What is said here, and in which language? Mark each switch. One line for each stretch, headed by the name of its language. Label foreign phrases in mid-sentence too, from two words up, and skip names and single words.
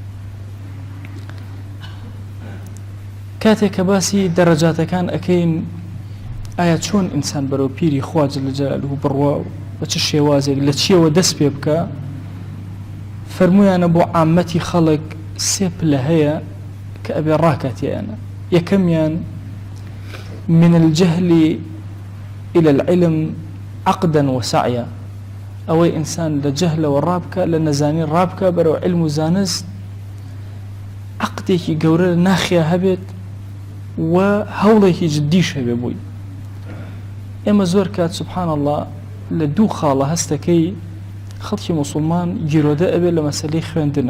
Central Kurdish: کاتێک کە باسی دەرەجاتەکان ئەکەین، ئایا چۆن ئینسان بەرەو پیری خوا
Arabic: جەل جەلالوه
Central Kurdish: بڕوا و بە چ شێوازێک لە چیەوە دەست پێ بکە، فەرموویانە بۆ عامەتی خەڵک سێ پلە هەیە کە ئەبێ ڕاکاتیانە.
Arabic: یەکەمیان من الجهل إلى العلم عقدا وسعيا،
Central Kurdish: ئەوەی ئینسان لە جەهلەوە ڕابکە، لە نەزانی ڕابکە بەرەو علم و زانست، عقدێکی گەورە ناخیا هەبێت و هەوڵێکی جددیش هەبێ بووی. ئێمە زۆر کات
Arabic: سبحان الله
Central Kurdish: لە دوو خاڵە هەستەکەی خەڵکی موسڵمان گیرۆدە ئەبێ لە مەسەلەی خوێندنە.